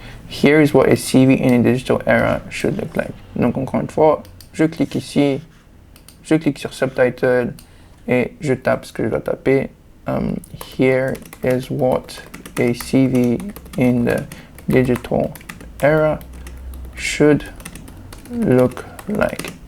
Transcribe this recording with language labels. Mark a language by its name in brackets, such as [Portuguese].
[English] Here is what a CV in a digital era should look like. [French] Donc encore une fois, je clique ici, je clique sur Subtitle et je tape ce que je dois taper. [English] Here is what a CV in the digital era should look like.